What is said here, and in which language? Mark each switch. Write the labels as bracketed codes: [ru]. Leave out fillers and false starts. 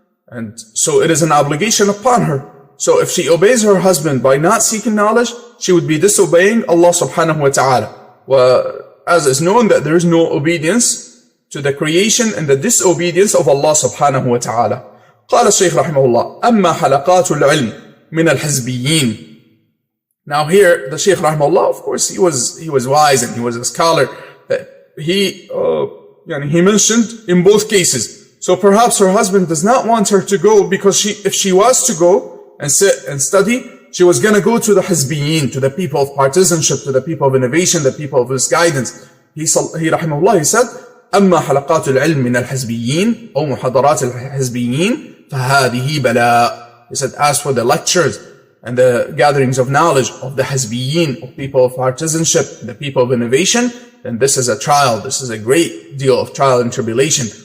[en] And so it is an obligation upon her. So if she obeys her husband by not seeking knowledge, she would be disobeying Allah subhanahu wa ta'ala. As is known that there is no obedience to the creation and the disobedience of Allah subhanahu wa ta'ala. [ar] قال الشيخ رحمه الله أما حلقات العلم من الحزبيين. [en] Now here the Shaykh rahimahullah, of course he was wise and he was a scholar, that he mentioned in both cases. So perhaps her husband does not want her to go, because if she was to go and sit and study, she was going to go to the hizbiyin, to the people of partisanship, to the people of innovation, the people of misguidance. He rahimahullah, he said, [ar] أما حلقات العلم من الحزبيين أو محاضرات الحزبيين فهذه بلاء. [en] He said, as for the lectures and the gatherings of knowledge of the hizbiyin, of people of partisanship, the people of innovation, then this is a trial. This is a great deal of trial and tribulation.